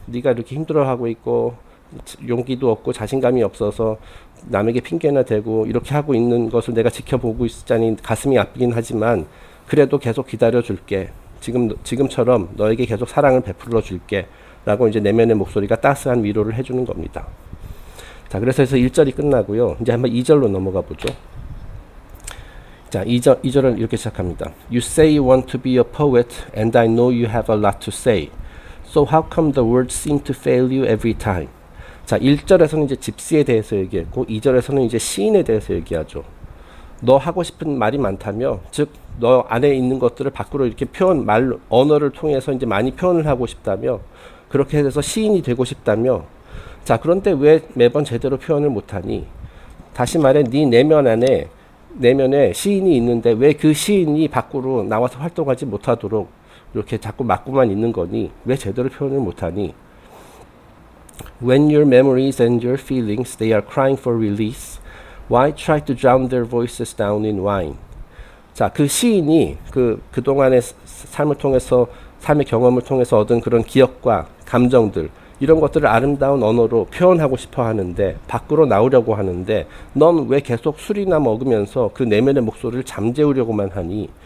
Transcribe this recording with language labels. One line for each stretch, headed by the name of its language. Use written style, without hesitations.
Korean: 네가 이렇게 힘들어하고 있고 용기도 없고 자신감이 없어서 남에게 핑계나 대고 이렇게 하고 있는 것을 내가 지켜보고 있자니 가슴이 아프긴 하지만 그래도 계속 기다려줄게. 지금처럼 너에게 계속 사랑을 베풀어 줄게. 라고 이제 내면의 목소리가 따스한 위로를 해주는 겁니다. 자, 그래서 1절이 끝나고요. 이제 한번 2절로 넘어가 보죠. 자, 2절은 이렇게 시작합니다.
English: You say you want to be a poet and I know you have a lot to say. So how come the words seem to fail you every time?
Korean: 자, 1절에서는 이제 집시에 대해서 얘기했고 2절에서는 이제 시인에 대해서 얘기하죠. 너 하고 싶은 말이 많다며, 즉 너 안에 있는 것들을 밖으로 이렇게 언어를 통해서 이제 많이 표현을 하고 싶다며, 그렇게 해서 시인이 되고 싶다며. 자, 그런데 왜 매번 제대로 표현을 못하니? 다시 말해 네 내면에 시인이 있는데 왜 그 시인이 밖으로 나와서 활동하지 못하도록 이렇게 자꾸 막고만 있는 거니? 왜 제대로 표현을 못하니?
English: When your memories and your feelings they are crying for release, why try to drown their voices down in wine?
Korean: 자, 그 시인이 그동안의 삶의 경험을 통해서 얻은 그런 기억과 감정들, 이런 것들을 아름다운 언어로 표현하고 싶어 하는데, 밖으로 나오려고 하는데, 넌 왜 계속 술이나 먹으면서 그 내면의 목소리를 잠재우려고만 하니?